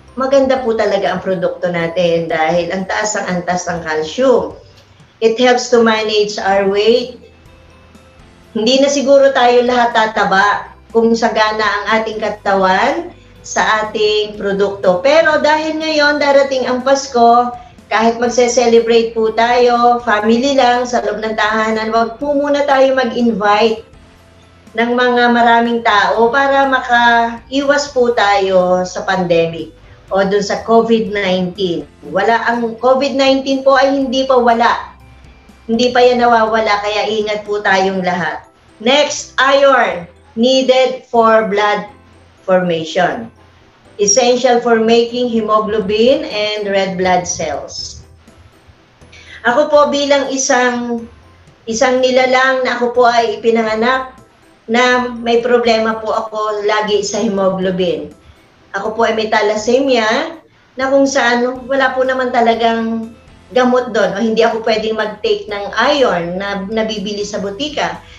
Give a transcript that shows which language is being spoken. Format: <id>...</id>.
<tl>maganda po talaga ang produkto natin dahil ang taas ang antas ng calcium.</tl> <en>It helps to manage our weight.</en> <tl>Hindi na siguro tayo lahat tataba kung sagana ang ating katawan sa ating produkto. Pero dahil ngayon darating ang Pasko, kahit magse-celebrate po tayo, family lang, sa loob ng tahanan, wag po muna tayo mag-invite ng mga maraming tao para makaiwas po tayo sa pandemic o dun sa COVID-19. Ang COVID-19 po ay hindi pa wala. Hindi pa yan nawawala, kaya ingat po tayong lahat.</tl> <en>Next, iron, needed for blood formation. Essential for making hemoglobin and red blood cells.</en> <tl>Ako po bilang isang nilalang na ako po ay ipinanganak na may problema po ako lagi sa hemoglobin. Ako po ay may thalassemia na kung saan wala po naman talagang gamot doon o hindi ako pwedeng mag-take ng iron na nabibili sa butika.</tl>